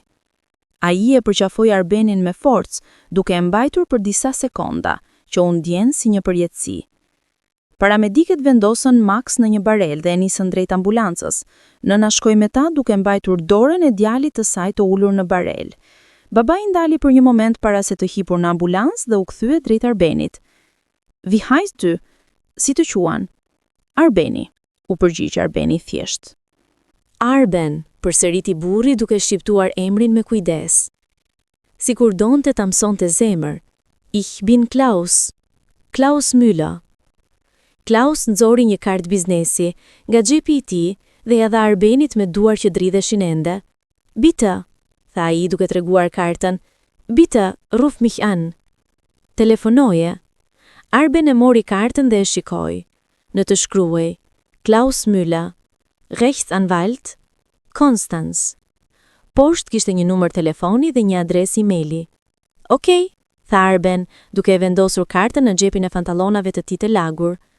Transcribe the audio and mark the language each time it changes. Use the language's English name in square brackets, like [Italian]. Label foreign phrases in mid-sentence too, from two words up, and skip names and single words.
[Albanian] Ai e përqafoi Arbenin me forcë, duke e mbajtur për disa sekonda, që u ndjen si një përjetësi. Paramedikët vendosën Max në një barel dhe e nisën drejt ambulancës. Nëna shkoi me ta duke mbajtur dorën e djalit të saj të ulur në barel. Babai ndali për një moment para se të hipur në ambulancë dhe u kthye drejt Arbenit. [German] Wie heißt du? [Albanian] Si të quan? Arbeni, u përgjigj Arbeni thjesht. Arben, përsëriti burri duke shqiptuar emrin me kujdes. Sikur donte ta mësonte zemër. [German] Ich bin Klaus. Klaus Müller. [Albanian] Klaus nxori një kartë biznesi nga xhepi i tij dhe ja dha Arbenit me duar që dridheshin ende. Bitte, tha ai duke treguar kartën. [German] Bitte, ruf mich an. [Albanian] Telefonoje. Arben e mori kartën dhe e shikoi. Në të shkruaj, Klaus Müller, Rechtsanwalt, Konstanz. Poshtë kishte një numër telefoni dhe një adresë emaili. Okej, tha Arben, duke e vendosur kartën në xhepin e pantallonave të tij të lagur.